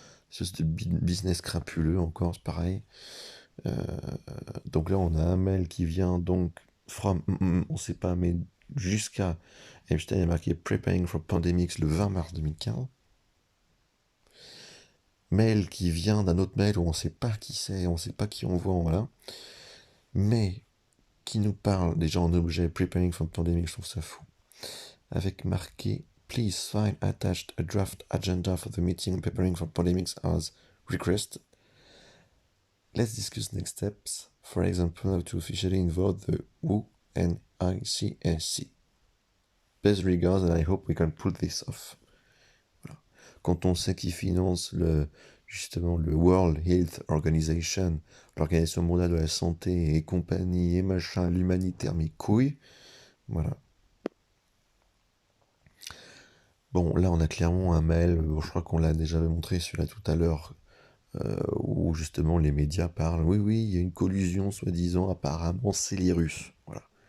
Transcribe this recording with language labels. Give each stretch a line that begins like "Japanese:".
French: C'est business crapuleux encore, c'est pareil. Donc là, on a un mail qui vient donc from, on sait pas, mais jusqu'à Epstein a marqué Preparing for Pandemics le 20 mars 2015. Mail qui vient d'un autre mail où on ne sait pas qui c'est, on ne sait pas qui on voit, voilà. Mais qui nous parle déjà en objet Preparing for Pandemic, je trouve ça fou. Avec marqué
English: Please find attached a draft agenda for the meeting Preparing for Pandemics as requested. Let's discuss next steps. For example, how to officially involve the WHO and ICSC. Best regards and I hope we can pull this off.
French: Voilà. Quand on sait qui finance justement le World Health Organization, l'Organisation mondiale de la santé et compagnie et machin, l'humanitaire, mes couilles, voilà. Bon, là on a clairement un mail, je crois qu'on l'a déjà montré celui-là tout à l'heure, où justement les médias parlent, oui, il y a une collusion soi-disant, apparemment c'est les Russes, voilà.